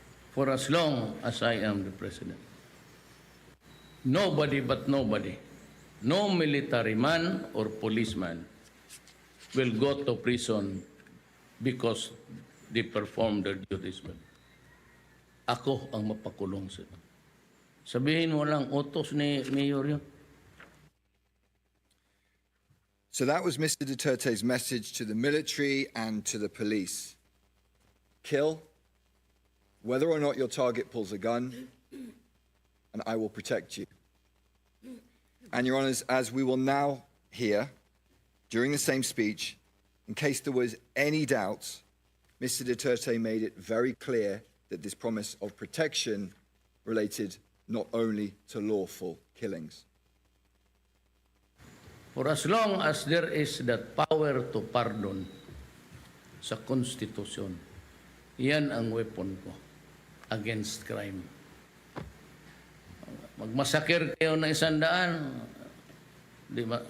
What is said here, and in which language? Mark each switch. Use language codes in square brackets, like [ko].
[en] For as long as I am the president, nobody but nobody, no military man or policeman will go to prison because they perform their duties well. [tl] Ako ang mapakulong sa inyo. Sabihin mo lang, utos ni Mayor yun. [en] So that was Mr. Duterte's message to the military and to the police. Kill, whether or not your target pulls a gun, and I will protect you. And Your Honours, as we will now hear, during the same speech, in case there was any doubt, Mr. Duterte made it very clear that this promise of protection related not only to lawful killings. For as long as there is that power to pardon [tl] sa Konstitusyon, yan ang [en] weapon ko against crime. [tl] Magmasakir kayo ng 100, di ba?